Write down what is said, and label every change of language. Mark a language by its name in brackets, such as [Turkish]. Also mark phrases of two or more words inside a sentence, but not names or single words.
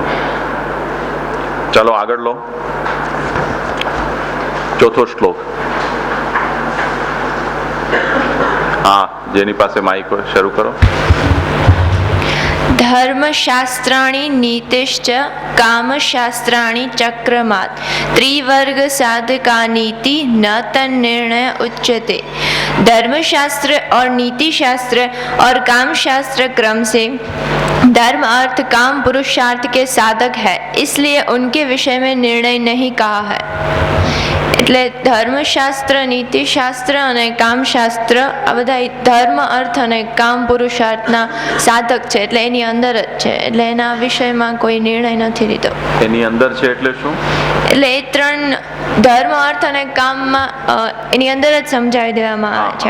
[Gujarati] ચાલો આગળ લો. ચોથો શ્લોક. હા, જેની પાસે માઇક હોય શરૂ કરો. [Sanskrit] ધર્મશાસ્ત્રાણી નીતિશ્ચ કામશાસ્ત્રાણી ચક્રમાત ત્રિवर्ग साधकानीति न तन्निर्णय उच्यते. [Hindi] धर्मशास्त्र और नीति शास्त्र और काम शास्त्र क्रम से धर्म अर्थ काम पुरुषार्थ के साधक है, इसलिए उनके विषय में निर्णय नहीं कहा है. [Gujarati] એટલે ધર્મશાસ્ત્ર, નીતિશાસ્ત્ર અને કામશાસ્ત્ર આ બધા ધર્મ, અર્થ અને કામ પુરુષાર્થના સાધક છે, એટલે એની અંદર જ છે, એટલે એના વિષયમાં કોઈ નિર્ણય નથી લીધો. એની અંદર છે એટલે શું? એટલે એ ત્રણ ધર્મ, અર્થ અને કામમાં એની અંદર જ સમજાવી દેવામાં આવે છે.